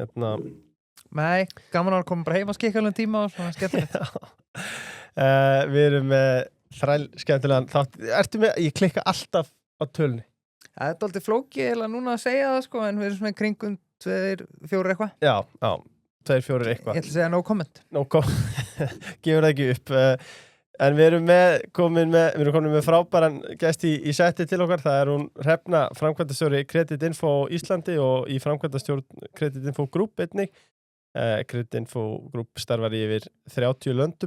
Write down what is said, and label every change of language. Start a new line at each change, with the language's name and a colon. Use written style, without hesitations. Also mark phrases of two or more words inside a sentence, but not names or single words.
Icelandic: Nei, gaman að koma bara heim að skikka alveg tíma og svona skemmtilegt. Við erum með þræl skemmtilegan þátt. Ertu með, ég klikka alltaf á tölunni. Það er aldrei flókið eða núna að segja það sko, en við erum svona í kringum 2-4 eitthvað. Já, 2-4 eitthvað. Ég ætla að segja
English: no comment. No comment,
Icelandic: gefur það ekki upp. En við erum komin með frábæran gest í setti til okkar. Það er hún Hrefna, framkvæmdastjóri Kreditinfo Íslandi og í framkvæmdastjórn Kreditinfo Group einnig. Kreditinfo Group starfar í yfir 30 löndum.